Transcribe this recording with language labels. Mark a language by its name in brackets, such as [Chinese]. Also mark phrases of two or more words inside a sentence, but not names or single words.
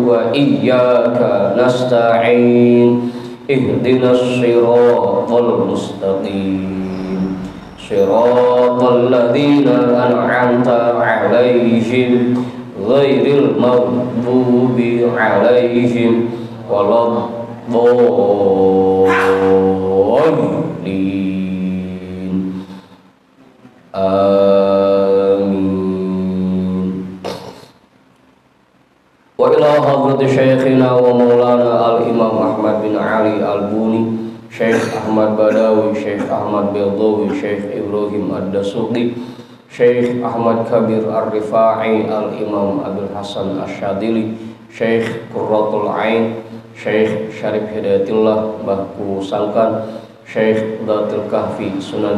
[Arabic] وإياك نستعين اهدنا الصراط المستقيم صراط الذين أنعمت عليهم غير المغضوب عليهم ولا الضالين. Amin. وإلى حضرة شيخنا ومولانا الإمام Ahmad bin Ali al-Buni, Syekh Ahmad Badawi, Syekh Ahmad Bedawi, Syekh Ibrahim Ad-Dasuqi, Syekh Ahmad Kabir Ar-Rifai, Al-Imam Abdul Hasan Asyadili, Syekh Qurratul Ain, Syekh Syarif Hidayatullah Mbahku Sangkan, Syekh Datul Kahfi, Sunan